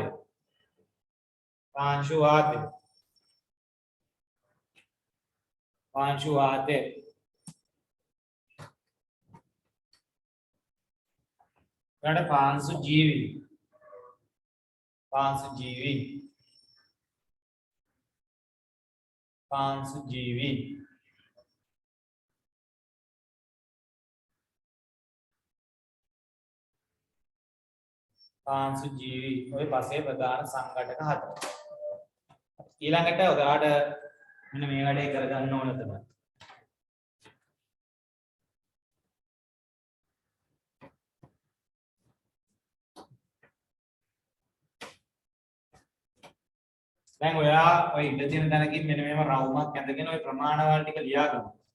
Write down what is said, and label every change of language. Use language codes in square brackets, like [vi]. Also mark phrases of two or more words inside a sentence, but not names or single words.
[si] පාංශු වාතය. පාංශු වාතය. ඊළඟ පාංශු ජීවි. පාංශු ජීවි. පාංශු ජීවි. පාංශු ජීවි ඔය පස්සේ ප්‍රධාන සංඝටක හතර. ඊළඟට ඔයාලට මෙන්න මේ වැඩේ කරගන්න ඕන තමයි. දැන් ඔයා ඔය ඉඳ තියෙන තැනකින් මෙන්න මේව රවුමක් ඇඳගෙන ඔය ප්‍රමාණවල ටික ලියා ගමු.